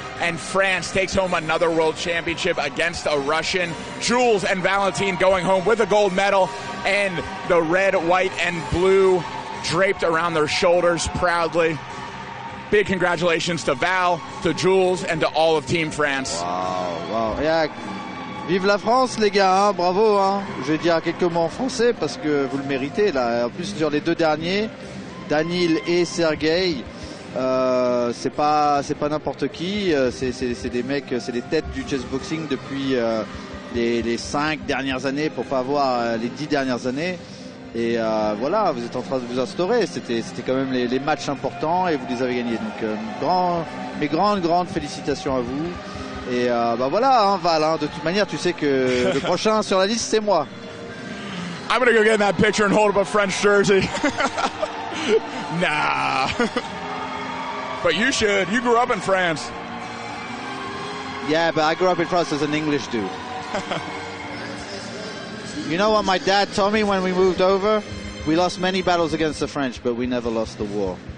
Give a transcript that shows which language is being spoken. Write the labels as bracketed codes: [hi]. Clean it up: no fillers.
[en] And France takes home another world championship against a Russian. Jules and Valentin going home with a gold medal and the red, white, and blue draped around their shoulders proudly. Big congratulations to Val, to Jules, and to all of Team France. Wow. Yeah. [fr] Vive la France, les gars, hein, bravo. Hein. Je vais dire quelques mots en français parce que vous le méritez. Là. En plus, sur les 2 derniers, Daniil et Sergei, c'est pas n'importe qui. C'est des mecs, c'est des têtes du chessboxing depuis les 5 dernières années, pour pas avoir les 10 dernières années. Et voilà, vous êtes en train de vous instaurer. C'était quand même les matchs importants et vous les avez gagnés. Donc mes grandes félicitations à vous. Et bah voilà, hein, Val, hein, de toute manière, tu sais que le prochain sur la liste, c'est moi. [en] I'm gonna go get in that picture and hold up a French jersey. Nah. But you should. You grew up in France. Yeah, but I grew up in France as an English dude. You know what my dad told me when we moved over? We lost many battles against the French, but we never lost the war.